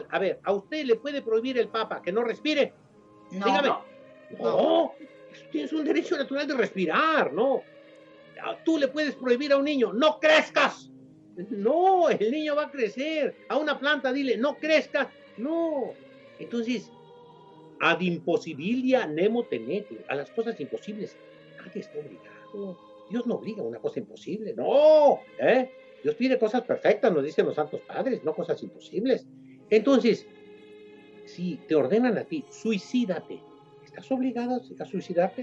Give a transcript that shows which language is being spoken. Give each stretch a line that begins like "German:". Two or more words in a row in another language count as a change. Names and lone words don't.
Spanish: A ver, ¿a usted le puede prohibir el Papa que no respire? No. Dígame. No. Tienes un derecho natural de respirar, ¿no? Tú le puedes prohibir a un niño, ¡no crezcas! No, el niño va a crecer. A una planta dile, ¡no crezcas! No. Entonces,
Latin: ad imposibilia nemo tenete.
Spanish: A las cosas imposibles nadie está obligado. Dios no obliga a una cosa imposible. No, Dios pide cosas perfectas, nos dicen los santos padres, no cosas imposibles. Entonces, si te ordenan a ti, suicídate, ¿estás obligado a suicidarte?